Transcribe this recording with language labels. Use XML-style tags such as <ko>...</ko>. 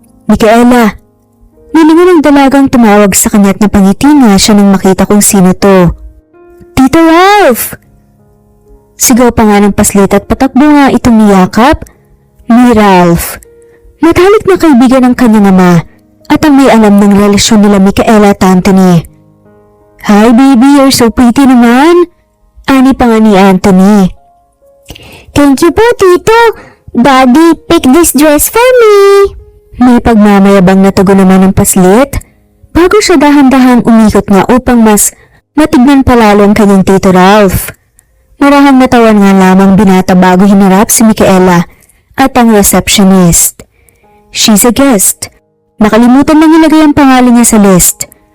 <tl>Micaela, nilingon ng dalagang tumawag sa kanya at napangiti nga siya nang makita kung sino to. Tito Ralph! Sigaw pa nga ng paslit at patakbo nga itong niyakap ni Ralph. Matalik na kaibigan ng kanyang ama at ang may alam ng relasyon nila Micaela at Anthony.</tl> <en>Hi baby, you're so pretty naman.</en> <tl>Ani pa nga ni Anthony.</tl> <en>Thank you po tito. Daddy, pick this dress for me.</en> <tl>May pagmamayabang na tugon naman ng paslit bago siya dahan-dahang umikot nga upang mas matignan palalo ang kanyang tito Ralph. Marahang natawan nga lamang binata bago hinarap si Micaela at ang receptionist.</tl> <en>She's a guest.</en> <tl>Nakalimutan lang ilagay ang pangalan niya sa list.</tl>